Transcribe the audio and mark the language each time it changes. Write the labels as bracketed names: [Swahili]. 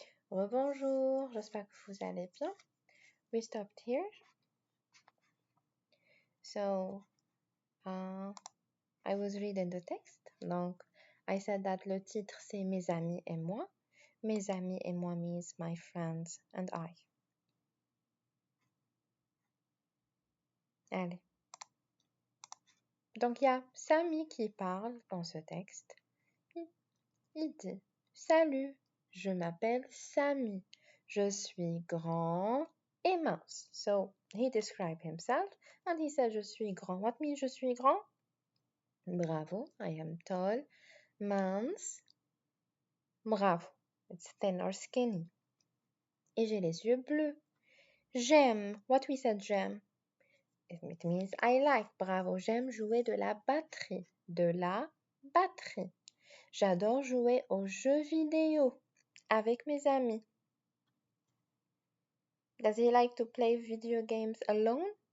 [French] Rebonjour, j'espère que vous allez bien. [English] We stopped here. So, I was reading the text. [French] Donc, [English] I said that [French] le titre c'est Mes amis et moi. Mes amis et moi [English] means my friends and I. [French] Allez. Donc, il y a Samy qui parle dans ce texte. Il dit « Salut, je m'appelle Samy. Je suis grand et mince. [English] » So, he described himself and he said « [French] Je suis grand. [English] » What means [French] je suis grand? [English] Bravo, I am tall. Mince. Bravo, it's thin or skinny. [French] Et j'ai les yeux bleus. J'aime. [English] What we said [French] j'aime? [English] It means I like. [French] Bravo, j'aime jouer de la batterie. De la batterie. J'adore jouer aux jeux vidéo avec mes amis. [English] Does he like to play video games alone?